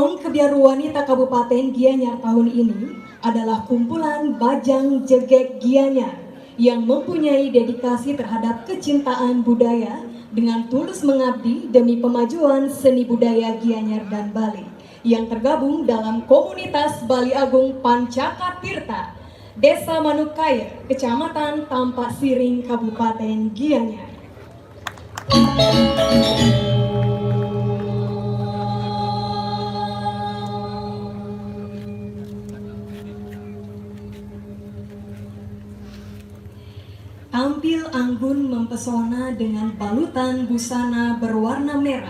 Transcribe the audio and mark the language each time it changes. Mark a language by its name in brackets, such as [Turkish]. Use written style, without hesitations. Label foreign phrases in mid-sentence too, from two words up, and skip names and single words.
[Indonesian] Kebiar Wanita Kabupaten Gianyar tahun ini adalah kumpulan [Balinese] Bajang Jegek [Indonesian] Gianyar yang mempunyai dedikasi terhadap kecintaan budaya dengan tulus mengabdi demi pemajuan seni budaya Gianyar dan Bali yang tergabung dalam komunitas Bali Agung Pancaka Tirta, Desa Manukaya, Kecamatan Tampak Siring, Kabupaten Gianyar. Tampil anggun mempesona dengan balutan busana berwarna merah